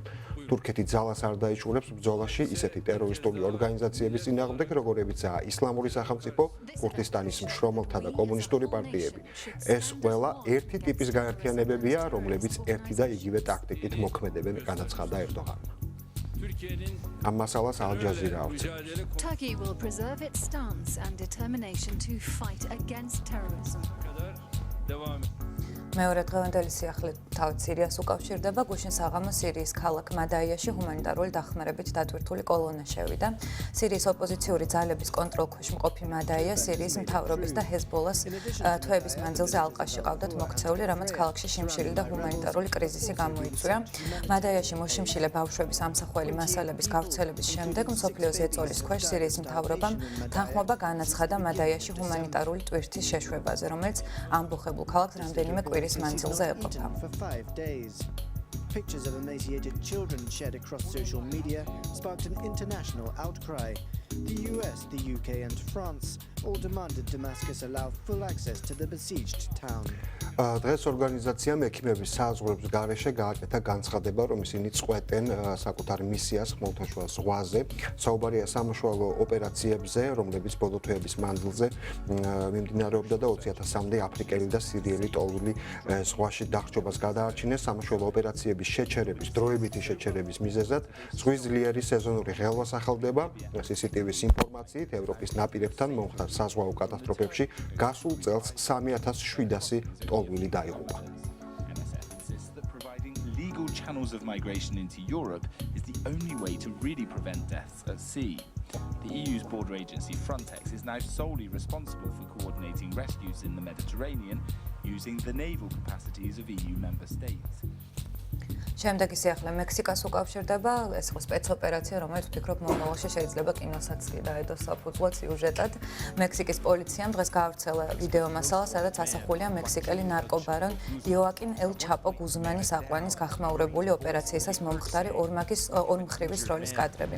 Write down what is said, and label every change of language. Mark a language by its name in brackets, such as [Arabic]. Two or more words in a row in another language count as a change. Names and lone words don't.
[Georgian] თურქეთი ძალას არ დაიჭურებს ბრძოლაში ისეთი ტერორისტული ორგანიზაციების წინააღმდეგ, როგორებიცაა ისლამური სახელმწიფო, ქურთისტანის მშრომელთა და კომუნისტური პარტიები. ეს ყველა ერთი ტიპის გაერთიანებებია, რომლებიც ერთი და იგივე ტაქტიკით მოქმედებენ, განაცხადა ერდოღანმა. ამ მასალას ალ-ჯაზირა ავრცელებს. [English] Turkey will preserve its stance and determination to fight against terrorism. [Georgian] მეორე დღევანდელი სიახლე თავად სირიას უკავშირდება. გუშინ საღამოს სირიის ქალაქ მადაიაში ჰუმანიტარული დახმარებით დატვირთული კოლონა შევიდა. სირიის ოპოზიციური ძალების კონტროლქვეშ მყოფი მადაია სირიის მთავრობის და ჰეზბოლას თვეების მანძილზე ალყაში ყავდათ მოქცეული, რამაც ქალაქში შიმშილი და ჰუმანიტარული კრიზისი გამოიწვია. მადაიაში მოშიმშილე ბავშვების ამსახველი მასალების გავრცელების შემდეგ მსოფლიოს ეწოლის ქვეშ სირიის მთავრობამ თანხმობა განაცხადა მადაიაში ჰუმანიტარული ტვირთის შეშვებაზე, რომელიც ამბოხებულ ქალაქს რამდენიმე კვირის მანძილზე ეყოფა. [English] Pictures of emaciated children shared across social media sparked an international outcry. The US, the UK and France all demanded Damascus allow full access to the besieged town. [Georgian] დღეს ორგანიზაციამ ექიმების საზღვრების გარეშე გააკეთა განცხადება, რომ ისინი წყვეტენ საკუთარ მისიას ხმელთაშუა ზღვაზე. საუბარია სამშუალო ოპერაციებზე, რომლებიც ბოლო თვეების მანძილზე მიმდინარეობდა და 20,000-მდე აფრიკელი და სირიელი ტოვილი ზღვაში დახრჩობას გადაარჩინეს. სამშუალო ოპერაციების შეჩერების, დროებითი შეჩერების მიზეზად ზღვის ძლიერი სეზონური ღელვა სახელდება. CCTV-ის ინფორმაციით, ევროპის ნაპირებთან მომხდარ საზღვაო კატასტროფებში გასულ წელს 3,700 ტოლვილი დაიღუპა. [English] Legal channels of migration into Europe is the only way to really prevent deaths at sea. The EU's border agency Frontex is now solely responsible for coordinating rescues in the Mediterranean using the naval capacities of EU member states. [Georgian] შემდეგი სიახლე მექსიკას უკავშირდება. ეს იყო სპეცოპერაცია, რომელიც ვფიქრობ მომავალში შეიძლება კინოსაც დაედოს საფუძვლად სიუჟეტად. მექსიკის პოლიციამ დღეს გაავრცელა ვიდეო მასალა, სადაც ასახულია მექსიკელი ნარკობარონ იოაკინ ელ ჩაპო გუზმანის აყვანის გახმაურებული ოპერაციისას მომხდარი ორმხრივის როლის კადრები.